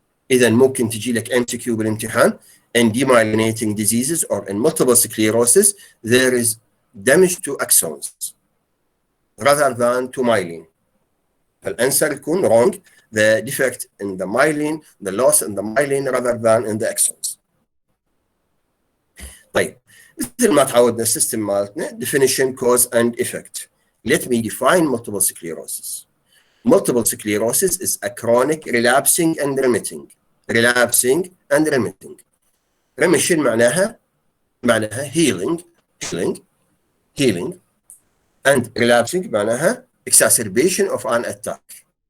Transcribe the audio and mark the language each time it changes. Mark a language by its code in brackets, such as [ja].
[ar] إذا ممكن تجي لك [en] MCQ بالامتحان in demyelinating diseases or in multiple sclerosis there is damage to axons rather than to myelin. [ar] فالأنسر يكون [en] wrong, the defect in the myelin, the loss in the myelin rather than in the axons. [ar] طيب مثل ما تعودنا السيستم مالتنا [en] definition, cause and effect. Let me define multiple sclerosis. Multiple sclerosis is a chronic relapsing and remitting. Remission معناها healing and relapsing معناها exacerbation of an attack.